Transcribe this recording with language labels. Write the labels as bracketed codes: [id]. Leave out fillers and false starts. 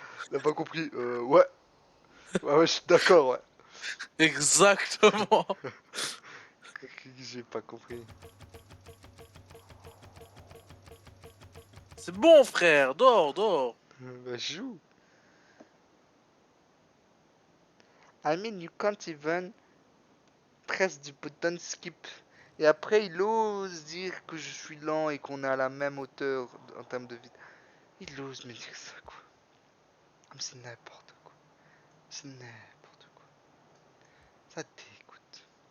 [fr] Il a pas compris. Ouais. Ouais, ouais, je suis d'accord, ouais. Exactement. J'ai pas compris. C'est bon, frère, dors, dors. Bah, joue. [en] I mean, you can't even press du button skip. [fr] Et après, il ose dire que je suis lent et qu'on est à la même hauteur en termes de vitesse. Il ose me dire ça, quoi. Comme c'est n'importe quoi. C'est n'importe quoi. Ça dégoûte.